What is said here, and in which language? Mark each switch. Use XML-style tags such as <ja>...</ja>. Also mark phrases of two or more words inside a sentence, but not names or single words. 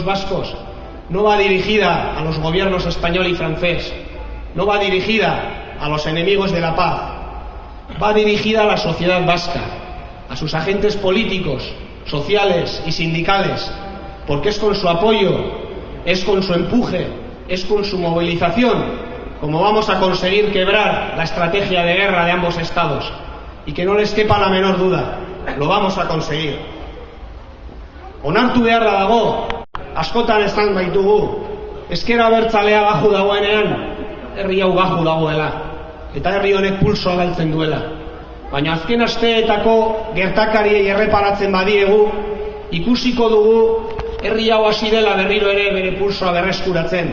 <es>vascos no va dirigida a los gobiernos español y francés, no va dirigida a los enemigos de la paz, va dirigida a la sociedad vasca, a sus agentes políticos, sociales y sindicales, porque es con su apoyo, es con su empuje, es con su movilización como vamos a conseguir quebrar la estrategia de guerra de ambos estados. Y que no les quepa la menor duda, lo vamos a conseguir.</es> <eu>Onartu beharra dago, askotan esan baitugu, ezker abertzalea baju dagoenean, herri hau baju dagoela, eta herri honek pulsoa galtzen duela. Baina azken asteetako gertakariei erreparatzen badiegu, ikusiko dugu herri hau hasi dela berriro ere bere pulsoa berreskuratzen.</eu>